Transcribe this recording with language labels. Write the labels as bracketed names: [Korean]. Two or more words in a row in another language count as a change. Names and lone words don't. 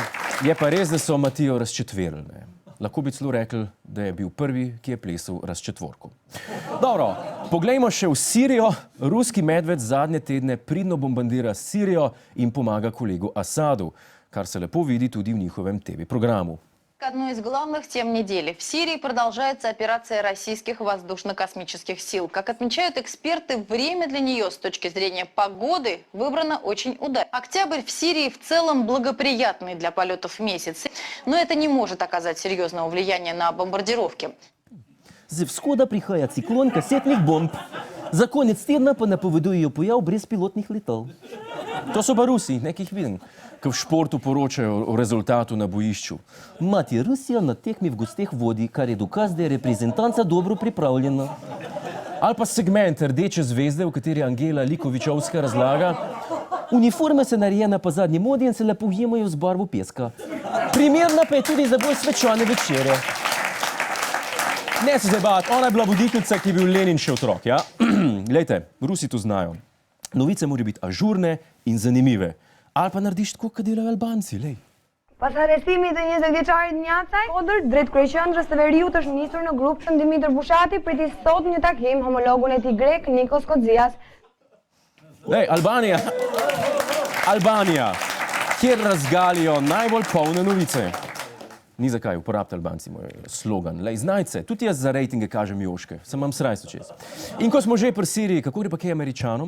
[Slovenian] Je pa res, da so Matijo razčetverili, ne? Lahko bi celo rekli, da je bil prvi, ki je plesal razčetvorku. Dobro, poglejmo še v Sirijo. Ruski medved zadnje tedne pridno bombardira Sirijo in pomaga kolegu Asadu, kar se lepo vidi tudi v njihovem TV programу. [Russian] Одной из главных тем недели. В Сирии продолжается операция российских воздушно-космических сил. Как отмечают эксперты, время для нее с точки зрения погоды выбрано очень удачно. Октябрь в Сирии в целом благоприятный для полетов месяц, но это не может оказать серьезного влияния на бомбардировки. [Slovenian] Z vzhoda prihaja ciklon [Russian] кассетных бомб. [Slovenian] Za konec tedna pa napovedujejo pojav brezpilotnih letal. To so pa Rusi, nekih vidim, ki v športu poročajo o rezultatu na bojišču. Mati, Rusija na tekmi v gosteh vodi, kar je dokaz, da je reprezentanca dobro pripravljena. Ali pa segment Rdeče zvezde, v kateri Angela Likovičovska razlaga: Uniforma se narejena po zadnji modi in se lepo ujemajo z barvo peska. Primerna pa je tudi za bolj svečane večere. Ne se zdaj bavati, ona je bila voditeljica, ki je bil Lenin še otrok, ja? Glejte, Rusi to znajo. Novice morajo biti ažurne in zanimive. Ali pa narediš tako, kot delajo Albanci, lej. [Albanian] Pas arrestimit të 20 vjeçarit Njacaj, Odër, drejt kryeqendrës së Veriut është nisur në grup që Dimitër Bushati priti sot një takim homologun e tij grek Nikos Kodzias. [Slovenian] Lej, Albanija, kjer razgalijo najbolj polne novice. Ni zakaj, uporabite Albanci moj slogan. Lej, znajte se, tudi jaz za rejtinge kažem joške, sem imam srajco čez. In ko smo že pri Siriji, kako gre pa kaj Američanom?